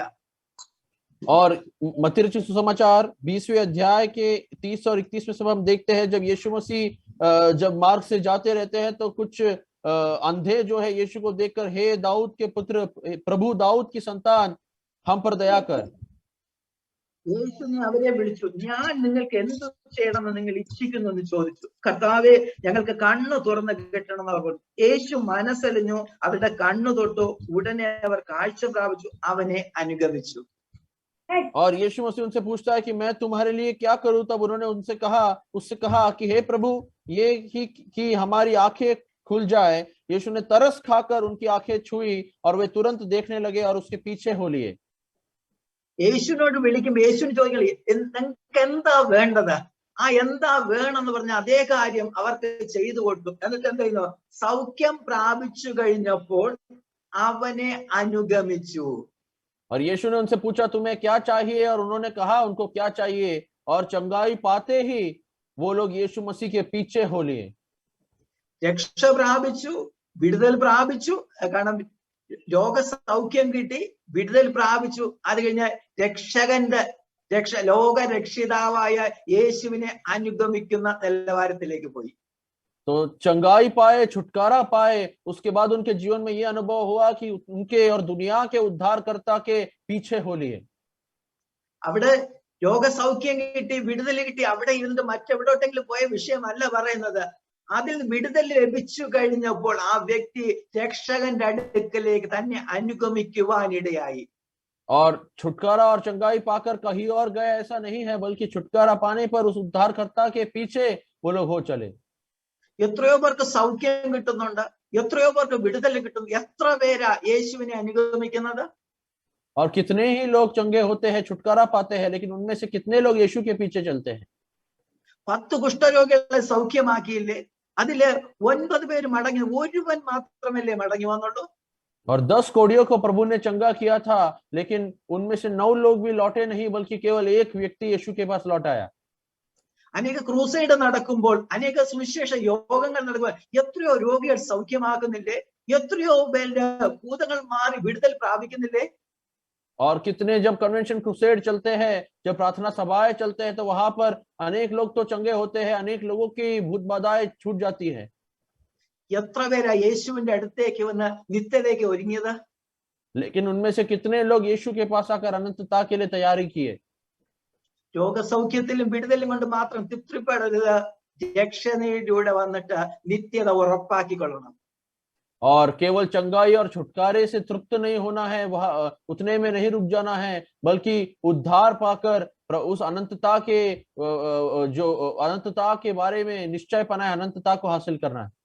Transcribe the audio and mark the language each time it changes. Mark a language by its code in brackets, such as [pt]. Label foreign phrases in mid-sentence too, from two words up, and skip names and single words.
[hi] और मत्ती रचित सुसमाचार 20वें अध्याय के 30 और 31 में सब हम देखते हैं जब यीशु मसीह जब मार्ग से जाते रहते हैं तो कुछ अंधे जो है यीशु को देखकर हे दाऊद के पुत्र प्रभु दाऊद की संतान हम पर दया कर. [ml] യേശുവിനെ അവരെ വിളിച്ചു, ഞാൻ നിങ്ങൾക്ക് എന്ത് ചെയ്യണമെന്ന് നിങ്ങൾ ഇച്ഛിക്കുന്നു എന്ന് ചോദിച്ചു. കർത്താവെ ഞങ്ങൾക്ക് കണ്ണ് തുറന്ന് കിട്ടണമെന്ന് അവർ പറഞ്ഞു. യേശു മനസ്സലിഞ്ഞു, അവരുടെ കണ്ണു തൊട്ടു, ഉടനെ അവർ കാഴ്ച പ്രാപിച്ചു, അവനെ അനുഗമിച്ചു. [hi] और यीशु मसीह उनसे पूछता है कि मैं तुम्हारे लिए क्या करूं. तब उन्होंने उससे कहा कि हे प्रभु ये कि हमारी आंखें खुल जाए. यीशु ने तरस खाकर उनकी आंखें छुई और वे तुरंत देखने लगे और उसके पीछे हो लिए. [ml] യേശുവിനോട് വിളിക്കുമ്പോൾ യേശുവിന് ചോദിക്കുക നിങ്ങൾക്ക് എന്താ വേണ്ടത്? ആ എന്താ വേണമെന്ന് പറഞ്ഞ അതേ കാര്യം അവർക്ക് ചെയ്തു കൊടുത്തു. എന്നിട്ട് എന്താ ചെയ്യുന്നു? സൗഖ്യം പ്രാപിച്ചു കഴിഞ്ഞപ്പോൾ അവനെ അനുഗമിച്ചു. [hi] और यीशु ने उनसे पूछा तुम्हें क्या चाहिए, और उन्होंने कहा उनको क्या चाहिए, और चंगाई पाते ही वो लोग यीशु मसीह के पीछे हो लिए. [ml] രക്ഷ പ്രാപിച്ചു, വിടുതൽ പ്രാപിച്ചു. കാരണം രോഗസൗഖ്യം കിട്ടി, വിടുതൽ പ്രാപിച്ചു. അത് കഴിഞ്ഞ് ലോക രക്ഷിതാവായ യേശുവിനെ അനുഗമിക്കുന്ന നിലവാരത്തിലേക്ക് പോയി. [hi] तो चंगाई पाए, छुटकारा पाए, उसके बाद उनके जीवन में यह अनुभव हुआ कि उनके और दुनिया के उद्धारकर्ता के पीछे हो लिए. [ml] അവിടെ രോഗസൗഖ്യം കിട്ടി, വിടുതൽ കിട്ടി, അവിടെ ഇരുന്നിട്ട് മറ്റെവിടോട്ടെങ്കിലും പോയ വിഷയമല്ല പറയുന്നത്. അതിൽ വിടുതൽ ലഭിച്ചു കഴിഞ്ഞപ്പോൾ ആ വ്യക്തി രക്ഷകന്റെ അടുക്കലേക്ക് തന്നെ അനുഗമിക്കുവാനിടയായി. [hi] और छुटकारा और चंगाई पाकर कहीं और गए ऐसा नहीं है, बल्कि छुटकारा पाने पर उस उद्धारकर्ता के पीछे वो लोग हो चले. [ml] എത്രയോ പേർക്ക് സൗഖ്യം കിട്ടുന്നുണ്ട്, എത്രയോ പേർക്ക് വിടുതൽ കിട്ടുന്നു. എത്ര പേരാ യേശുവിനെ അനുഗമിക്കുന്നത്? [hi] और कितने ही लोग चंगे होते हैं, छुटकारा पाते हैं, लेकिन उनमें से कितने लोग यीशु के पीछे चलते हैं? [ml] 10 കുഷ്ഠരോഗികളെ സൗഖ്യമാക്കിയില്ലേ? അതില് 9 പേര് മടങ്ങി, ഒരുവൻ മാത്രമല്ലേ മടങ്ങി വന്നുള്ളൂ. [hi] और 10 कोढ़ियों को प्रभु ने चंगा किया था, लेकिन उनमें से 9 लोग भी लौटे नहीं, बल्कि केवल एक व्यक्ति यीशु के पास लौट आया. [ml] അനേക ക്രൂസൈഡ് നടക്കുമ്പോൾ, അനേക സുവിശേഷ യോഗങ്ങൾ നടക്കുമ്പോൾ എത്രയോ രോഗികൾ സൗഖ്യമാക്കുന്നില്ലേ? എത്രയോ പേരുടെ ഭൂതങ്ങൾ മാറി വിടുതൽ പ്രാപിക്കുന്നില്ലേ? [hi] और कितने जब [en] convention crusade [hi] चलते हैं, जब प्रार्थना सभाएं चलते हैं, तो वहां पर अनेक लोग तो चंगे होते हैं, अनेक लोगों की भूत बाधाएं छूट जाती है. [ml] എത്ര പേരാ യേശുവിന്റെ അടുത്തേക്ക് വന്ന് നിത്യതയ്ക്ക് ഒരുങ്ങിയത്? [hi] लेकिन उनमें से कितने लोग यीशु के पास आकर अनंतता के लिए तैयारी किए. [ml] രോഗസൗഖ്യത്തിലും വിടുതലും കൊണ്ട് മാത്രം തൃപ്തിപ്പെടരുത്. രക്ഷയിലൂടെ വന്നിട്ട് നിത്യത ഉറപ്പാക്കിക്കൊള്ളണം. [hi] और केवल चंगाई और छुटकारे से तृप्त नहीं होना है, वह उतने में नहीं रुक जाना है, बल्कि उद्धार पाकर उस अनंतता के जो अनंतता के बारे में निश्चय पाना है, अनंतता को हासिल करना है.